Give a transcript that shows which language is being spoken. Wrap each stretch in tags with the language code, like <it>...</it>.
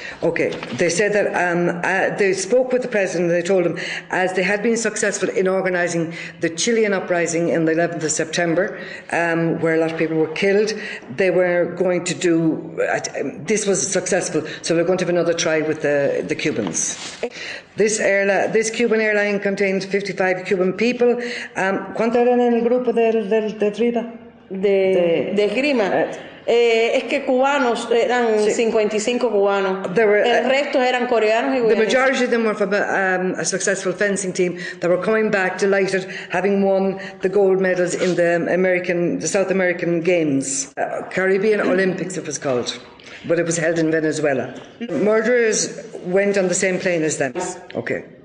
<en>Okay, they said that they spoke with the president and they told him, as they had been successful in organising the Chilean uprising in the 11th of September, where a lot of people were killed, they were going to do, this was successful, so they were going to have another try with the Cubans. This Cuban airline contained 55 Cuban people.</en> <es>¿Cuánto eran en el grupo de Triba? De esgrima. Es que cubanos eran 55 cubanos. El resto eran coreanos y guyaneses.</es> <en>The majority of them were from a successful fencing team that were coming back delighted, having won the gold medals in the South American Games, Caribbean Olympics it was called, but it was held in Venezuela. Murderers went on the same plane as them. Okay.</en>